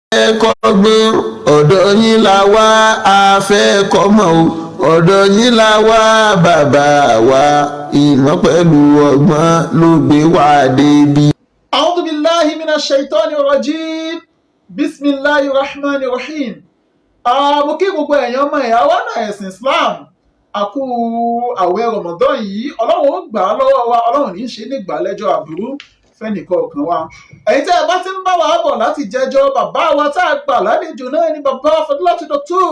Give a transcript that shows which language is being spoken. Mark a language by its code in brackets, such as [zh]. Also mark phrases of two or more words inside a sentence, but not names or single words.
[yo] kọ́gbọ́n ọ̀dọ̀ yín la wá a fẹ́ kọ́mọ o ọ̀dọ̀ yín la wá bàbá wa ìmọ̀ pẹ̀lú ọgbọ́n ló gbé wá débi. [ar] أعوذ بالله من الشيطان الرجيم بسم الله الرحمن الرحيم. [yo] Mo kí gbogbo èèyàn ọmọ ìyá wa náà ẹ̀sìn Islam. Àkú àwẹ̀ Ramadan yìí, Ọlọ́run ó gbà á lọ́wọ́ wa, Ọlọ́run ní í ṣe nígbà lẹ́jọ́ àbúrú fẹ́nìkọ̀ọ̀kan wa. Ẹ̀yin tẹ́ ẹ bá ti ń bá wa bọ̀ láti jẹjọ́, bàbá wa tá a gbà lálejò náà ni bàbá Fadilatu Dr.